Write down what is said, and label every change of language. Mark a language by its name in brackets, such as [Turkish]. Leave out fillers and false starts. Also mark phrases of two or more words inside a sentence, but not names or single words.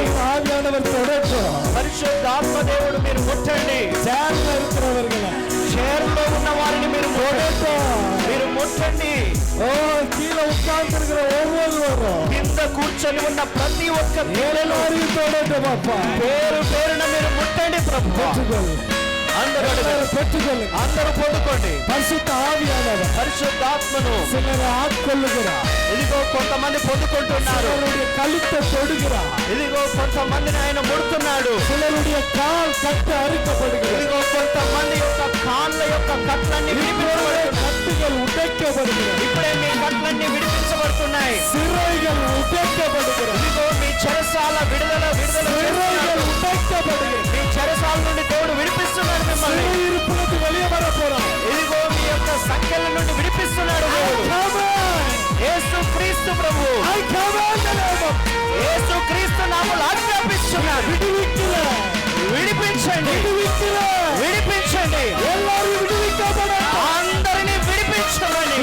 [Tamil] ஆவியானவர் தொடட்டும். [Telugu] పరిశుద్ధాత్మ దేవుడు మీరు ముట్టండి. [Tamil] சேர்ல இருக்கிறவர்களை [Telugu] చేరులో ఉన్న వారిని మీరు మీరు ముట్టండి. [Tamil] ஓ கீழே உட்கார்ந்து இருக்கிற ஒவ்வொருவரும் [Telugu] కింద కూర్చొని ఉన్న ప్రతి ఒక్క [Tamil] எல்லாரையும் தொடட்டும் அப்பா. [Telugu] పేరు పేరున మీరు ముట్టండి ప్రభు. అందరూ పొందుకోండి. [Tamil] பரிசுத்த ஆவியானவர் [Telugu] పరిశుద్ధాత్మను [Tamil] சிலரை ஆட்கொள்ளுகிறார். [Telugu] ఇదిగో కొంతమంది పొందుకుంటున్నారు. [Tamil] சிலருடைய கழுத்தை தொடுகிறார். [Telugu] ఇదిగో కొంతమందిని ఆయన ముడుతున్నాడు. [Tamil] சிலருடைய கால் கட்டு அறுக்கப்படுகிறது. [Telugu] ఇదిగో కొంతమంది యొక్క కాళ్ళ యొక్క కట్లన్నీ [Tamil] கட்டுகள் உடைக்கப்படுகிறது. [Telugu] ఇప్పుడే మీ కట్లన్నీ విడిపించబడుతున్నాయి. [Tamil] சிறைகள் உடைக்கப்படுகிறது. [Telugu] ఇదిగో మీ చెరసాల విడుదల [Tamil] சிறைகள் உடைக்கப்படுகிறது. [Telugu] మీ చెరసాల నుండి దేవుడు విడిపిస్తున్నాడు మిమ్మల్ని. [Tamil] இருப்பிலிருந்து வெளியே வர போறார். [Telugu] ఇదిగో మీ యొక్క సంఖ్యల నుండి విడిపిస్తున్నాడు దేవుడు. యేసు క్రీస్తు ప్రభు. యేసు క్రీస్తు నామములో ఆజ్ఞాపిస్తున్నాడు. విడిపించండి. విడిపించండి. అందరినీ విడిపించమని.